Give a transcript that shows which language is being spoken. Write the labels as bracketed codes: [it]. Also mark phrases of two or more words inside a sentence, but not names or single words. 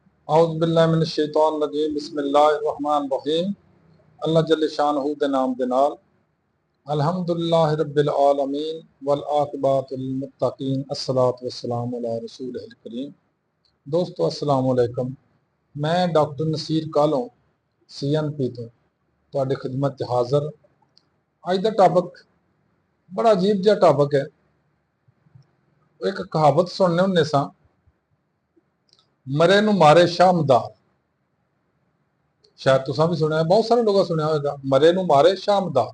[ar] أعوذ بالله من الشيطان الرجيم بسم الله الرحمن الرحيم. الله جل شأنه [pa] دے نام دے نال [ar] الحمد لله رب العالمين والعاقبة للمتقين الصلاة والسلام على رسول الكريم. دوستوں السلام عليكم. [pa] میں ڈاکٹر نصیر کالوں CNP تو تہاڈی خدمت چ حاضر. اج دا ٹاپک بڑا عجیب جیہا ٹاپک ہے. ایک کہاوت سننے ہنے ساں، مرے نوں مارے شامدار. شاید تساں بھی سنیا، بہت سارے لوگوں سنیا ہوگا، مرے نوں مارے شامدار.